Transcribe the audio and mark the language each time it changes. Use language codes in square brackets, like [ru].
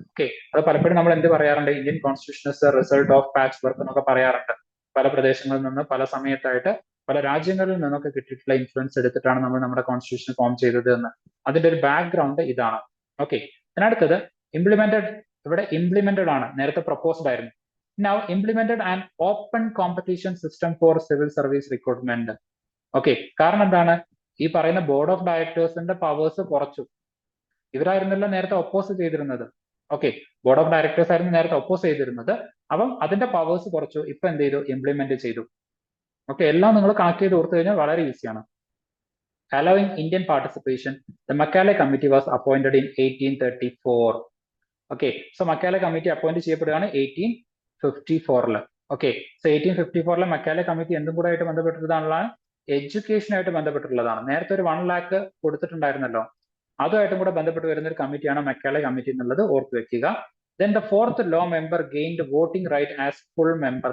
[ml] Okay, അത് പലപ്പോഴും നമ്മൾ എന്ത് പറയാറുണ്ട്, [en] Indian constitution is a result of patchwork [ml] എന്നൊക്കെ പറയാറുണ്ട്. പല പ്രദേശങ്ങളിൽ നിന്ന് പല സമയത്തായിട്ട് പല രാജ്യങ്ങളിൽ നിന്നൊക്കെ കിട്ടിയിട്ടുള്ള ഇൻഫ്ലുവൻസ് എടുത്തിട്ടാണ് നമ്മൾ നമ്മുടെ കോൺസ്റ്റിറ്റ്യൂഷൻ ഫോം ചെയ്തത് എന്ന്. അതിന്റെ ഒരു ബാക്ക്ഗ്രൗണ്ട് ഇതാണ്. ഓക്കെ, അതിനടുത്തത് ഇവിടെ ഇംപ്ലിമെന്റഡ് ആണ്, നേരത്തെ പ്രപ്പോസ്ഡ് ആയിരുന്നു. [en] Now implemented an open competition system for civil service recruitment. [ml] Okay, കാരണം എന്താണ്, ഈ പറയുന്ന ബോർഡ് ഓഫ് ഡയറക്ടേഴ്സിന്റെ പവേഴ്സ് കുറച്ചു. ഇവരായിരുന്നല്ല നേരത്തെ ഒപ്പോസ് ചെയ്തിരുന്നത്. ഓക്കെ, ബോർഡ് ഓഫ് ഡയറക്ടേഴ്സ് ആയിരുന്നു നേരത്തെ ഒപ്പോസ് ചെയ്തിരുന്നത്. അപ്പം അതിന്റെ പവേഴ്സ് കുറച്ചു. ഇപ്പൊ എന്ത് ചെയ്തു, ഇംപ്ലിമെന്റ് ചെയ്തു. ഓക്കെ, എല്ലാം നിങ്ങൾ കണക്ട് ചെയ്ത് ഓർത്തു കഴിഞ്ഞാൽ വളരെ ഈസിയാണ്. [en] Allowing Indian participation, the Macaulay Committee was appointed in 1834. [ml] Okay, so മക്കാലെ committee appoint ചെയ്യപ്പെടുകയാണ് 1834 1854 ഓക്കെ. സോ 1854 മെക്കാലെ കമ്മിറ്റി എന്തും കൂടെ ആയിട്ട് ബന്ധപ്പെട്ടിട്ടുള്ളതാണ്, എഡ്യൂക്കേഷനായിട്ട് ബന്ധപ്പെട്ടിട്ടുള്ളതാണ്. നേരത്തെ ഒരു 1 lakh കൊടുത്തിട്ടുണ്ടായിരുന്നല്ലോ, അതുമായിട്ടും കൂടെ ബന്ധപ്പെട്ട് വരുന്ന ഒരു കമ്മിറ്റിയാണ് മെക്കാലെ കമ്മിറ്റി എന്നുള്ളത് ഓർത്ത് വെക്കുക. [en] Then the fourth law member gained voting right as full member.